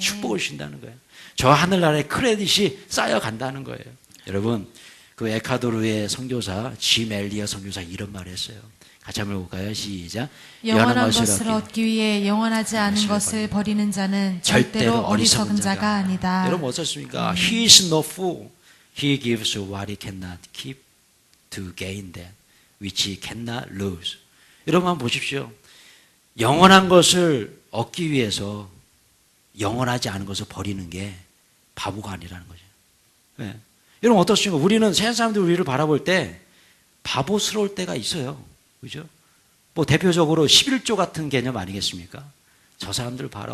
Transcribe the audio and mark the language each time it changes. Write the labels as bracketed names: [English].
[Korean] 축복을 주신다는 거예요. 저 하늘나라의 크레딧이 쌓여간다는 거예요. 여러분, 그 에콰도르의 선교사 짐 엘리어 선교사 이런 말을 했어요. 같이 한번 볼까요? 시작. 영원한 것을 얻기 위해 영원하지 않은 것을 버리는 자는 절대로 어리석은 자가 아니다. 여러분 어떻습니까? [English] He is no fool. He gives what he cannot keep to gain that which he cannot lose. [Korean] 여러분 한번 보십시오. 영원한 것을 얻기 위해서 영원하지 않은 것을 버리는 게 바보가 아니라는 거죠. 네. 여러분 어떻습니까? 우리는 세상 사람들이 우리를 바라볼 때 바보스러울 때가 있어요. 그죠? 뭐 대표적으로 11조 같은 개념 아니겠습니까? 저 사람들 봐라.